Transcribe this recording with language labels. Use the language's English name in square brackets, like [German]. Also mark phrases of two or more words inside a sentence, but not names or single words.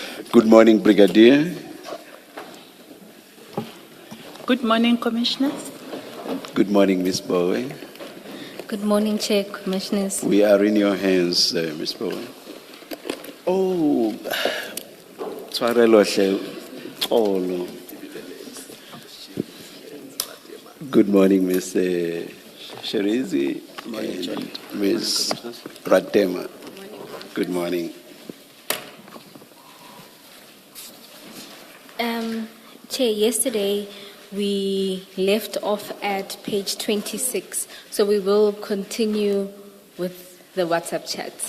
[English] Good morning, Brigadier. Good morning, Commissioners. Good morning, Ms. Bowe. Good morning, Chair, Commissioners. We are in your hands, Ms. [Northern Sotho] Bowe. Oh, tshwarelo hle, xolo. [English] Good morning, Ms. Sherizi and Ms. Radema. Good morning. Chair, yesterday we left off at page 26, so we will continue with the WhatsApp chats.